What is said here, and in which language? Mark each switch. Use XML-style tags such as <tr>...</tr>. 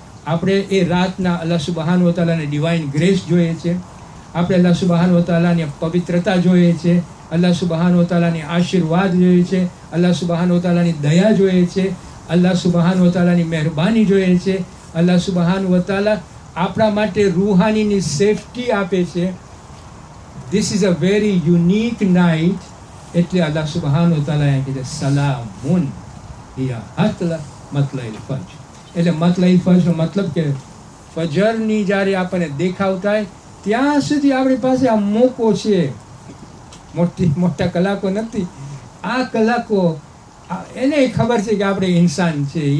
<gu>આપણે એ રાતના અલ્લાહ સુબહાન વ તાલાની ડિવાઇન ગ્રેસ જોઈએ છે, આપણે અલ્લાહ સુબહાન વ તાલાની પવિત્રતા જોઈએ છે, અલ્લાહ સુબહાન વ તાલાની આશીર્વાદ જોઈએ છે, અલ્લાહ સુબહાન વ તાલાની દયા જોઈએ છે, અલ્લાહ સુબહાન વ તાલાની મહેરબાની જોઈએ છે, અલ્લાહ સુબહાન વ તાલા આપણા માટે રૂહાનીની સેફટી આપે છે.</gu> <en>This is a very unique night.</en> <gu>એટલે અલ્લાહ સુબહાન વ તાલા કહે છે</gu> <ar>સલામુન હિયા હત્લા મતલઈ ફજર.</ar> <gu>એટલે મતલઈ ફજરનો મતલબ કે ફજરની જ્યારે આપણને દેખાવ થાય ત્યાં સુધી આપણી પાસે આ મોકો છે મોટા કલાકો નથી. આ કલાકો એને ખબર છે કે આપણે ઇન્સાન છે.</gu>